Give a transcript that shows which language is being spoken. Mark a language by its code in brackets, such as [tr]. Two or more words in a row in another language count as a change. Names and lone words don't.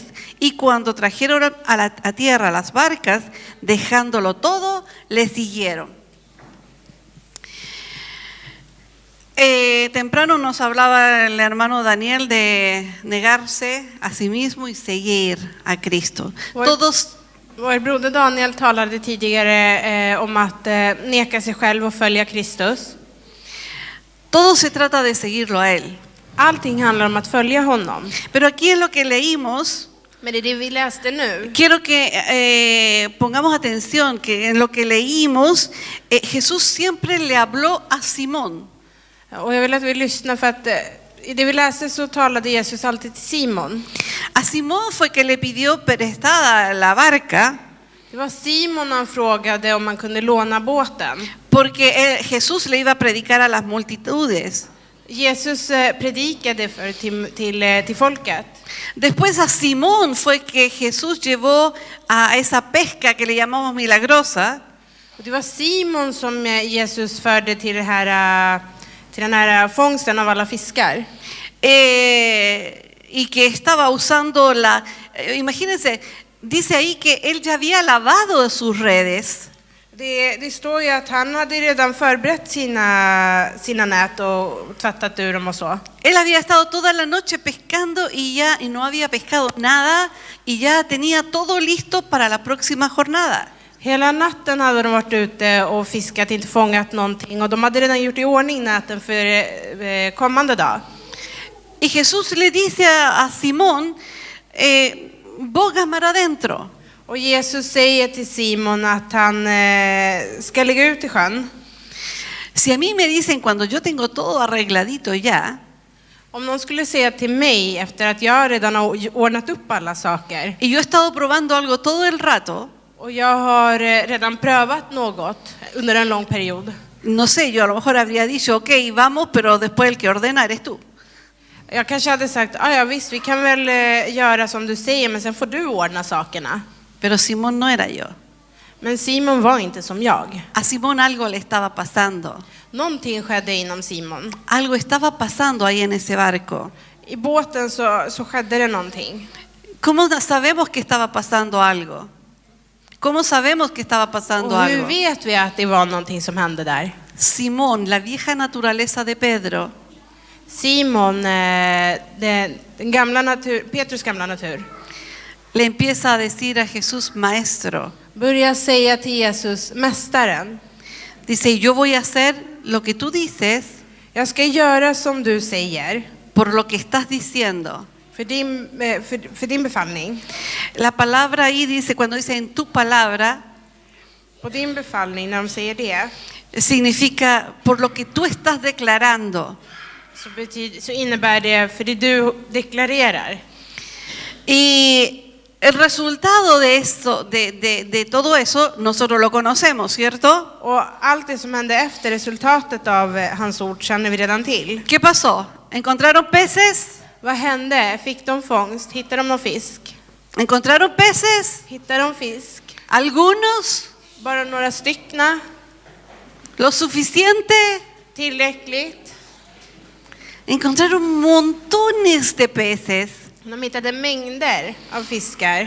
[es] Y cuando trajeron a tierra las barcas, dejándolo todo, le siguieron. Temprano nos hablaba el hermano Daniel de negarse a sí mismo y seguir a Cristo. [sv] Vår broder Daniel talade tidigare om att neka sig själv och följa Kristus. [es] Todo se trata de seguirlo a él. [sv] Allting handlar om att följa honom. [es] Pero aquí en lo que leímos, [sv] Men det vi läste nu. [es] Quiero que pongamos atención que en lo que leímos, Jesús siempre le habló a Simón. [sv] Och jag vill att vi lyssnar, för att i det vi läste så talade Jesus alltid till Simon. [es] A Simón fue que le pidió prestada la barca. [sv] Det var Simon han frågade om man kunde låna båten. [es] Porque Jesús le iba a predicar a las multitudes. [sv] Jesus predikade till folket. [es] Después a Simón fue que Jesús llevó a esa pesca que le llamamos milagrosa. [sv] Och det var Simon som Jesus förde till den här fångsten av alla fiskar. [es] Y que estaba usando imagínense, dice ahí que él ya había lavado sus redes. [sv] Det står ju att han hade redan förberett sina nät och tvättat ur dem och så. [es] Él había estado toda la noche pescando y no había pescado nada y ya tenía todo listo para la próxima jornada. [sv] Hela natten hade de varit ute och fiskat, inte fångat någonting, och de hade redan gjort i ordning näten för kommande dag. [es] Y Jesús le dice a Simón: boga mar adentro. [sv] Och Jesus säger till Simon att han ska lägga ut i sjön. [es] Si a mí me dicen cuando yo tengo todo arregladito ya, [sv] om någon skulle säga till mig efter att jag redan har ordnat upp alla saker, [es] y yo he estado probando algo todo el rato, [sv] och jag har redan prövat något under en lång period. [es] No sé, yo a lo mejor habría dicho: ok, vamos, pero después el que ordena eres tú. [sv] Jag kanske hade sagt: ja visst, vi kan väl göra som du säger, men sen får du ordna sakerna. [es] Pero Simón no era yo. [sv] Men Simon var inte som jag. [es] A Simón algo le estaba pasando. [sv] Någonting skedde inom Simon. [es] Algo estaba pasando ahí en ese barco. [sv] I båten så skedde det någonting. [es] ¿Cómo sabemos que estaba pasando algo? ¿Cómo sabemos que estaba pasando [sv] Och hur [es] algo? [sv] vet vi att det var någonting som hände där? [es] Simón, la vieja naturaleza de Pedro, [sv] Simon, den gamla natur, Petrus gamla natur, [es] le empieza a decir a Jesús, maestro. [sv] börjar säga till Jesus, mästaren, [es] Dice, yo voy a hacer lo que tú dices [sv] jag ska göra som du säger [es] por lo que estás diciendo. [sv] för din befallning. [es] La palabra ahí dice, cuando dice en tu palabra, [sv] På din befallning, när de säger det, [es] significa por lo que tú estás declarando. [sv] så innebär det för det du deklarerar. [es] Y el resultado de eso, de todo eso, nosotros lo conocemos, ¿cierto? [sv] Och allt det som hände efter resultatet av hans ord känner vi redan till. [es] ¿Qué pasó? ¿Encontraron peces? [sv] Vad hände? Fick de fångst? Hittade de någon fisk? [es] ¿Encontraron peces? [sv] Hittade de fisk? [es] ¿Algunos? [sv] Bara några styckna? [es] ¿Lo suficiente? [sv] Tillräckligt? [es] Encontraron montones de peces [sv] De hittade mängder av fiskar.